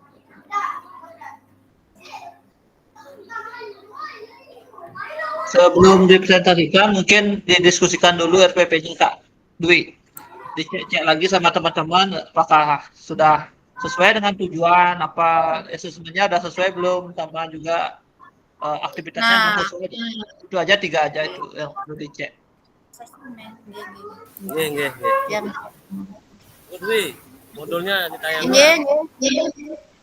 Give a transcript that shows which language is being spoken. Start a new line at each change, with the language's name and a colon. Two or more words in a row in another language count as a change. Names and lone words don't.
Indonesian: Sebelum dipresentasikan, mungkin didiskusikan dulu RPP-nya Kak Dwi. Dicek lagi sama teman-teman apakah sudah sesuai dengan tujuan, apa asesmennya udah sesuai belum, sama juga aktivitasnya Nah, sesuai. Itu aja 3 aja itu yang perlu dicek.
Javanese: Nggih, nggih, nggih.
Indonesian: Ya. Udwi, modulnya ditayangkan.
Javanese: Nggih, nggih.